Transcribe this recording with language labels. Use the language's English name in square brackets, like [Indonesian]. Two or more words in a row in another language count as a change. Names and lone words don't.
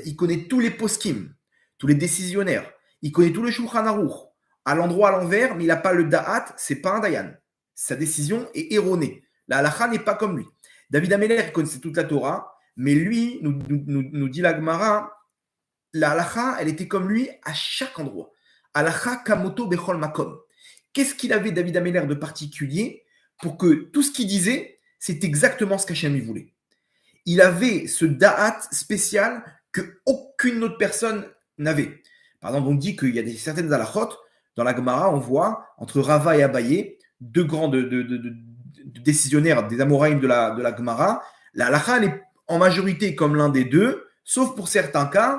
[French] Il connaît tous les poskim, tous les décisionnaires. Il connaît tout le Shulchan Aruch, à l'endroit, à l'envers, mais il n'a pas le da'at, c'est pas un dayan. Sa décision est erronée. La halacha n'est pas comme lui. David Ameler, il connaissait toute la Torah, mais lui, nous dit la Gemara, la halacha, elle était comme lui à chaque endroit. [Hebrew] הלכה כמותו בכל מקום. [French] Qu'est-ce qu'il avait, David Ameler, de particulier pour que tout ce qu'il disait, c'est exactement ce qu'Hachem lui voulait? Il avait ce da'at spécial qu'aucune autre personne n'avait. Par exemple, on dit qu'il y a certaines halachot, dans la Gemara, on voit, entre Rava et Abaye, deux grands décisionnaires des Amoraïm de la Gemara, la halacha, elle est en majorité comme l'un des deux, sauf pour certains cas.